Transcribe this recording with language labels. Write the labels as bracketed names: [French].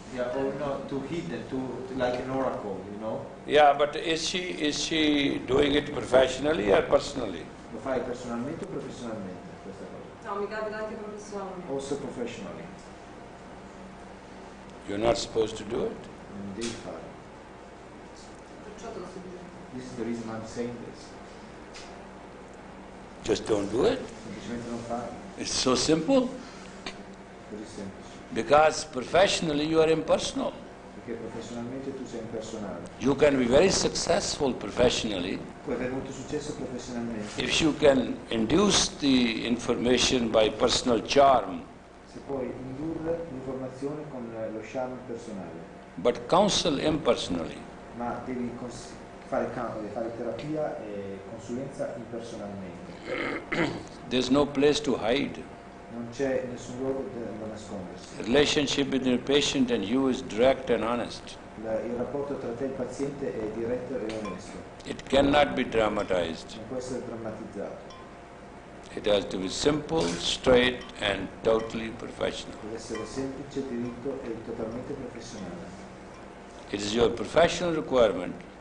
[English] Yeah, or not too hidden, too like an oracle, you know. Yeah, but is she doing it professionally or personally? [Italian] Lo fai personalmente o professionalmente questa cosa? No, mi capita anche professionalmente. [English] Also professionally. You're not supposed to do it. [Italian] Non devi fare. Perciò te lo sto dicendo. [English] This is the reason I'm saying this. Just don't do it. [Italian] Semplicemente non fare. [English] It's so simple. [Italian] Così semplice. [English] Because professionally you are impersonal. [Italian] Perché professionalmente tu sei impersonale. [English] You can be very successful professionally [Italian] Puoi avere molto successo professionalmente [English] if you can induce the information by personal charm, [Italian] se puoi indurre l'informazione con lo charme personale, [English] but counsel impersonally. [Italian] ma devi fare terapia e consulenza impersonalmente. [English] There's no place to hide. [Italian] Non c'è nessun luogo da nascondersi. [English] The relationship between the patient and you is direct and honest. [Italian] Il rapporto tra te e il paziente è diretto e onesto. [English] It cannot be dramatized. [Italian] Non può essere drammatizzato. [English] It has to be simple, straight and totally professional. [Italian] Deve essere semplice, diritto e totalmente professionale. [English] It is your professional requirement